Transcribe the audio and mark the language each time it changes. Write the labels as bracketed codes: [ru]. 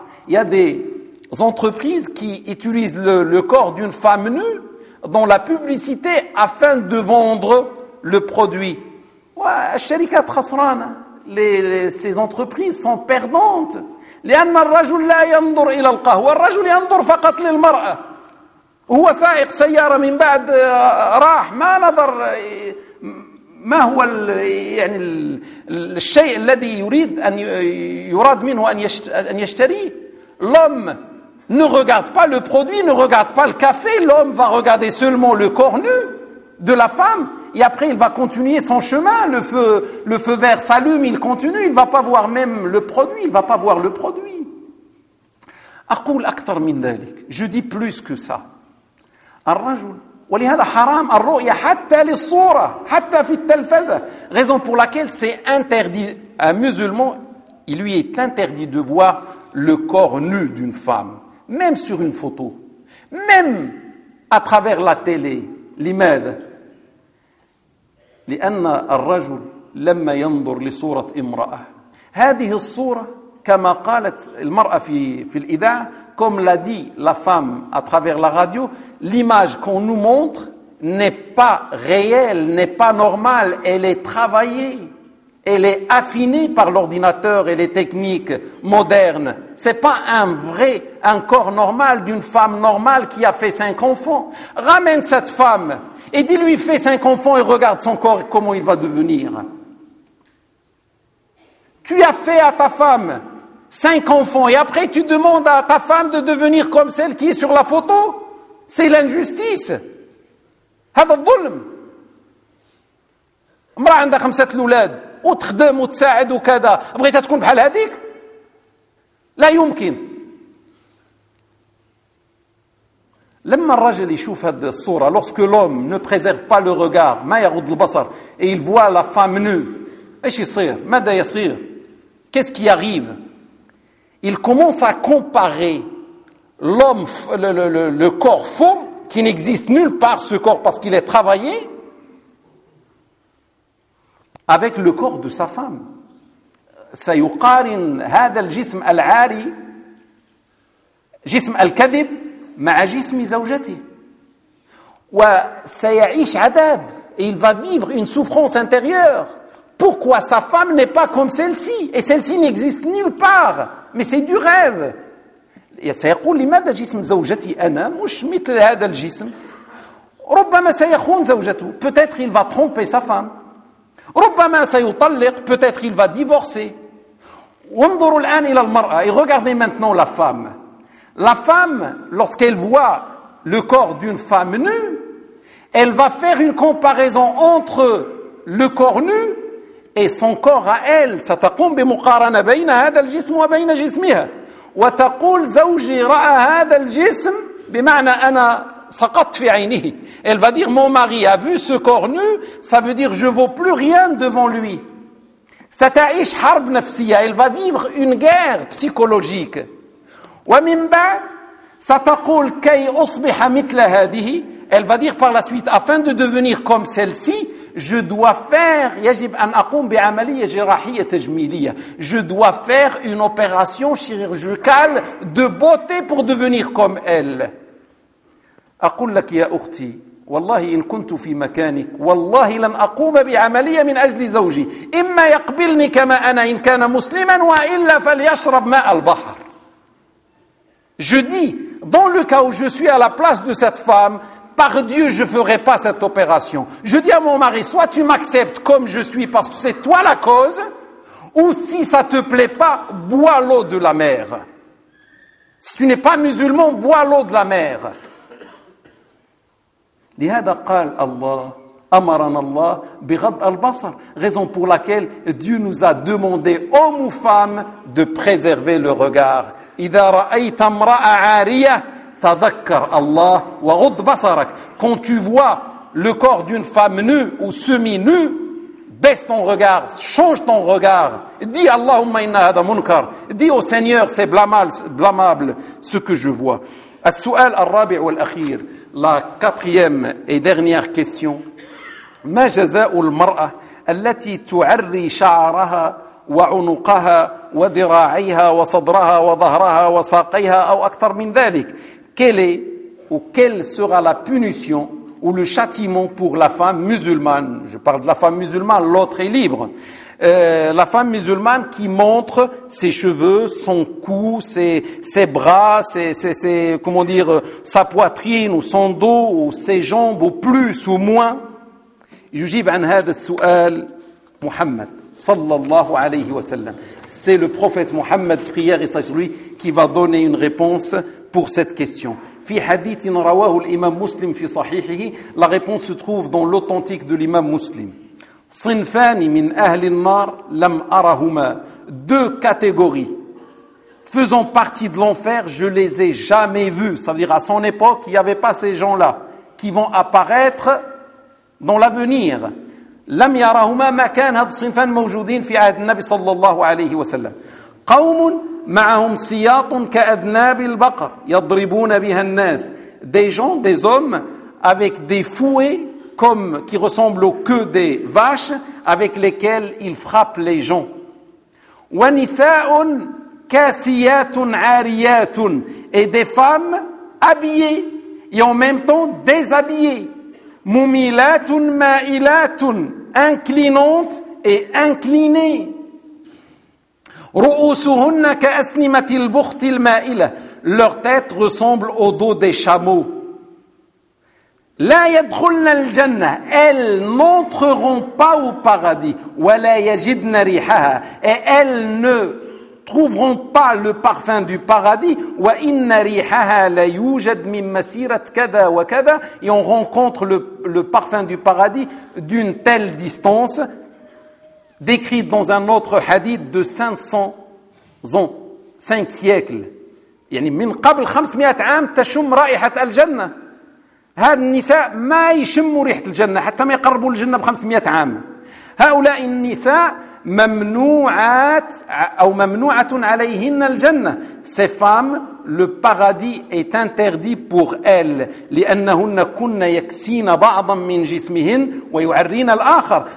[fr] Il y a des entreprises qui utilisent le corps d'une femme nue dans la publicité afin de vendre le produit. [ar] الشركات خسرانة. [fr] Ces entreprises sont perdantes. [ar] لأن الرجل لا ينظر إلى القهوة. الرجل ينظر فقط للمرأة. هو سائق سيارة من بعد راح ما نظر ما هو يعني الشيء الذي يريد أن يراد منه أن يشتري. [fr] L'homme ne regarde pas le produit, ne regarde pas le café. L'homme va regarder seulement le corps nu de la femme et après il va continuer son chemin. Le feu vert s'allume, il continue, il va pas voir même le produit, il va pas voir le produit. [ar] أقول أكثر من ذلك. [fr] Je dis plus que ça. [ar] الرجل ولهذا حرام الرؤية حتى للصورة حتى في التلفزة. [fr] Raison pour laquelle c'est interdit, un musulman il lui est interdit de voir le corps nu d'une femme même sur une photo, même à travers la télé. [ar] لماذا؟ لأن الرجل لما ينظر لصورة امرأة هذه الصورة كما قالت المرأة في الإذاعة. [fr] Comme l'a dit la femme à travers la radio, l'image qu'on nous montre n'est pas réelle, n'est pas normale. Elle est travaillée, elle est affinée par l'ordinateur et les techniques modernes. Ce n'est pas un corps normal d'une femme normale qui a fait 5 enfants. Ramène cette femme et dis-lui fais 5 enfants et regarde son corps et comment il va devenir. Tu as fait à ta femme 5 enfants et après tu demandes à ta femme de devenir comme celle qui est sur la photo. C'est l'injustice. [ar] هذا الظلم. امرأة عندها 5 أولاد وتخدم وتساعد وكذا بغيتها تكون بحال هذيك؟ لا يمكن. لما الرجل يشوف هذه الصورة, [fr] lorsque l'homme ne préserve pas le regard, [ar] ما يغض البصر, [fr] et il voit la femme nue, [ar] ايش يصير؟ ماذا يصير؟ [fr] Qu'est-ce qui arrive? Il commence à comparer l'homme, le corps faux qui n'existe nulle part, ce corps, parce qu'il est travaillé avec le corps de sa femme. [ar] سيقارن هذا الجسم العاري جسم الكذب مع جسم زوجته وسيعيش عذاب [fr] il va vivre une souffrance intérieure. Pourquoi sa femme n'est pas comme celle-ci et celle-ci n'existe nulle part, mais c'est du rêve. [ar] سيقول لماذا جسم زوجتي انا مش مثل هذا الجسم. ربما سيخون زوجته, [fr] peut-être il va tromper sa femme. [ar] ربما سيطلق, [fr] peut-être il va divorcer. [ar] انظروا الان الى المراه, [fr] et regardez maintenant la femme. La femme, lorsqu'elle voit le corps d'une femme nue, elle va faire une comparaison entre le corps nu et son corps à elle. [ar] ستقوم بمقارنه بين هذا الجسم وبين جسمها وتقول زوجي راى هذا الجسم بمعنى انا سقطت في عينه. [fr] Elle va dire mon mari a vu ce corps nu, ça veut dire je vaux plus rien devant lui. [ar] ستعيش حرب نفسية, [fr] elle va vivre une guerre psychologique. [ar] ومن بعد ستقول كي أصبح مثل هذه, [fr] elle va dire par la suite afin de devenir comme celle-ci je dois faire, [ar] يجب أن أقوم بعملية جراحية تجميلية, [fr] je dois faire une opération chirurgicale de beauté pour devenir comme elle. [ar] أقول لك يا أختي والله إن كنت في مكانك والله لن أقوم بعملية من أجل زوجي, إما يقبلني كما أنا إن كان مسلما وإلا فليشرب ماء البحر. [fr] Je dis, dans le cas où je suis à la place de cette femme, par Dieu, je ne ferai pas cette opération. Je dis à mon mari, soit tu m'acceptes comme je suis parce que c'est toi la cause, ou si ça ne te plaît pas, bois l'eau de la mer. Si tu n'es pas musulman, bois l'eau de la mer. [ar] لهذا قال الله أمرنا الله بغض البصر, [fr] raison pour laquelle Dieu nous a demandé, homme ou femme, de préserver le regard. [ar] إذا رأيت امرأة عارية تذكر الله وغض بصرك. [fr] Quand tu vois le corps d'une femme nue ou semi-nue, baisse ton regard, change ton regard. Dis [ar] اللهم إن هذا منكر. [fr] Dis au Seigneur, c'est blâmable ce que je vois. [ar] السؤال الرابع والأخير. [fr] La quatrième et dernière question. [ar] ما جزاء المرأة التي تعري شعرها وعنقها وذراعيها وصدرها وظهرها وساقيها أو أكثر من ذلك؟ [fr] Quelle est ou quelle sera la punition ou le châtiment pour la femme musulmane? Je parle de la femme musulmane, l'autre est libre. La femme musulmane qui montre ses cheveux, son cou, ses bras, sa poitrine ou son dos ou ses jambes ou plus ou moins. [ar] يجيب عن هذا السؤال محمد صلى الله عليه وسلم. [fr] C'est le prophète Mohammed, prière et sagesse sur lui, qui va donner une réponse pour cette question. [ar] في حديث رواه الإمام مسلم في صحيحه, [fr] la réponse se trouve dans l'authentique de l'imam Muslim. [ar] صنفان من أهل النار لم أرهما, [fr] deux catégories faisant partie de l'enfer, je les ai jamais vus. Ça veut dire à son époque, il n'y avait pas ces gens-là qui vont apparaître dans l'avenir. [ar] لم يرهما ما كان هذ الصنفان موجودين في عهد النبي صلى الله عليه وسلم. قوم معهم سياط كأذناب البقر يضربون بها الناس. [fr] Des gens, des hommes avec des fouets comme qui ressemblent aux queues des vaches avec lesquelles ils frappent les gens. [ar] ونساء كاسيات عاريات, [fr] et des femmes habillées et en même temps déshabillées. [ar] مميلات مائلات, [fr] inclinantes et inclinées. [ar] رؤوسهن كأسنمة البخت المائلة, [fr] leur tête ressemble au dos des chameaux. [ar] لا يدخلن الجنة, [fr] elles n'entreront pas au paradis. [ar] ولا يجدن ريحها, [fr] et elles ne trouveront pas le parfum du paradis. [ar] وإن ريحها ليوجد من مسيرة كذا وكذا, [fr] et on rencontre le parfum du paradis d'une telle distance, décrite dans un autre hadith de 500 ans, 5 siècles. [ar] يعني من قبل 500 عام تشم رائحة الجنة. هاد النساء ما يشموا ريحة الجنة حتى ما يقربوا الجنة ب 500 عام. هؤلاء النساء ممنوعات أو ممنوعة عليهن الجنة. [fr] Ces femmes, le paradis est interdit pour elles. [ar] لأنهن كن يكسين بعضا من جسمهن ويعرين الآخر.